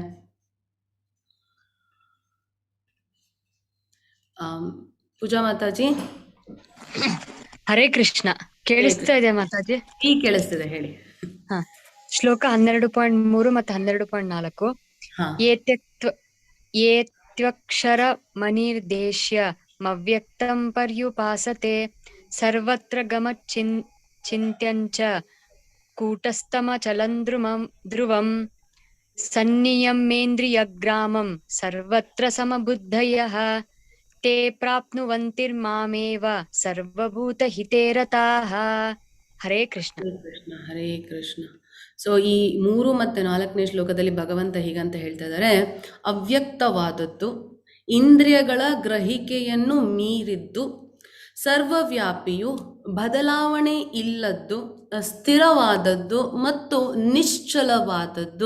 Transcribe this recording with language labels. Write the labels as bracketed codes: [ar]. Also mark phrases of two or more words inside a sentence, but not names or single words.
[kn] ಪೂಜಾ ಮಾತಾಜಿ. ಹರೇ ಕೃಷ್ಣ. ಕೇಳಿಸ್ತಾ ಇದೆ ಮಾತಾಜಿ? ಈ ಕೇಳಿಸ್ತಿದೆ, ಹೇಳಿ. ಶ್ಲೋಕ 12.3 ಮತ್ತು 12.4. [sa] ಏತ್ಯಕ್ಷರ ಮನಿರ್ದೇಶ್ಯ ಮವ್ಯಕ್ತಂ ಪರ್ಯುಪಾಸತೆ ಸರ್ವತ್ರ ಚಿಂತ್ಯಂಚ ಕೂಟಸ್ಥಮಚಲಂ ಧ್ರುವಂ ಸನ್ನಿಯಮೇಂದ್ರಿಯಗ್ರಾಮಂ ಸರ್ವತ್ರ ಸಮಬುದ್ಧಯಃ ತೇ ಪ್ರಾಪ್ನುವಂತಿರ್ಮಾಮೇವ ಸರ್ವಭೂತಹಿತೇ ರತಾಃ. [kn] ಹರೇ ಕೃಷ್ಣ. ಹರೇ ಕೃಷ್ಣ. ಸೊ ಈ 3 ಮತ್ತು 4ನೇ ಶ್ಲೋಕದಲ್ಲಿ ಭಗವಂತ ಹೀಗಂತ ಹೇಳ್ತಾ ಇದ್ದಾರೆ, ಅವ್ಯಕ್ತವಾದದ್ದು, ಇಂದ್ರಿಯಗಳ ಗ್ರಹಿಕೆಯನ್ನು ಮೀರಿದ್ದು, ಸರ್ವವ್ಯಾಪಿಯು, ಬದಲಾವಣೆ ಇಲ್ಲದ್ದು, ಸ್ಥಿರವಾದದ್ದು ಮತ್ತು ನಿಶ್ಚಲವಾದದ್ದು.